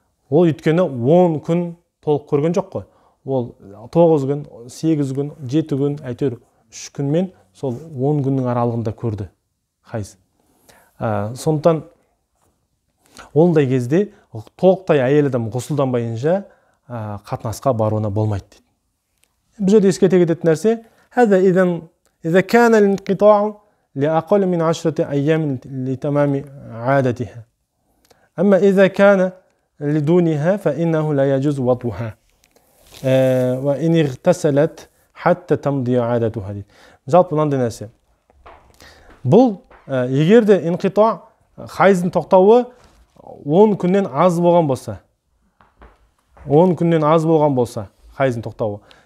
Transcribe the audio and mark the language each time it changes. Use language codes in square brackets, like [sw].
[kk] Ол өйткені 10 күн толық көрген жоқ қой. Ол 9 күн, 8 күн, 7 күн, әйтеуір 3 күнмен сол 10 күннің аралығында көрді хайыз. Сондықтан ондай кезде толықтай әйел адам ғұсылданбайынша қатынасқа баруына болмайды дейді. Бұл жерде ескерте кететін нәрсе, [ar] إذا كان الانقطاع لأقل من 10 أيام لتمام عادتها. أما إذا كان لدونها فإنه لا يجوز وضعها وإن اغتسلت حتى تمضي عادتها [kk] дейді. Жалпы мынандай нәрсе. Бұл егер де инқита, хайыздың тоқтауы 10 күннен аз болған болса, 10 күннен аз болған болса, хайыздың тоқтауы.